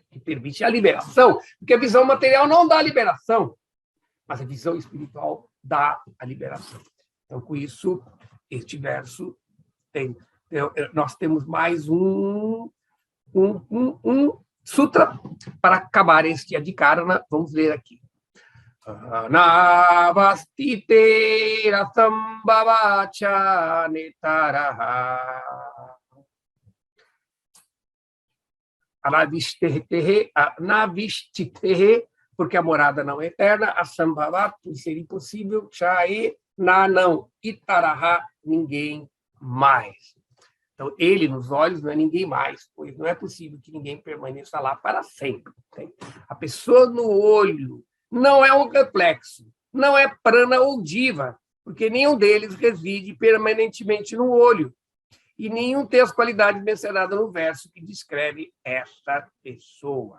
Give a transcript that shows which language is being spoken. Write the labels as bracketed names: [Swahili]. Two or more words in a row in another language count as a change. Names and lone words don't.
[Portuguese] Que permite a liberação, porque a visão material não dá a liberação, mas a visão espiritual dá a liberação. Então, com isso, este verso nós temos mais um sutra para acabar este Adhikarana. Vamos ler aqui. [Sanskrit] Anavastite rasambhavacha netaraha anavistitehe, [Portuguese] porque a morada não é eterna, asambhavat, por ser impossível, chae, não, itaraha, ninguém mais. Então, ele nos olhos não é ninguém mais, pois não é possível que ninguém permaneça lá para sempre. A pessoa no olho não é um reflexo, não é prana ou diva, porque nenhum deles reside permanentemente no olho, e nenhum tem as qualidades mencionadas no verso que descreve esta pessoa.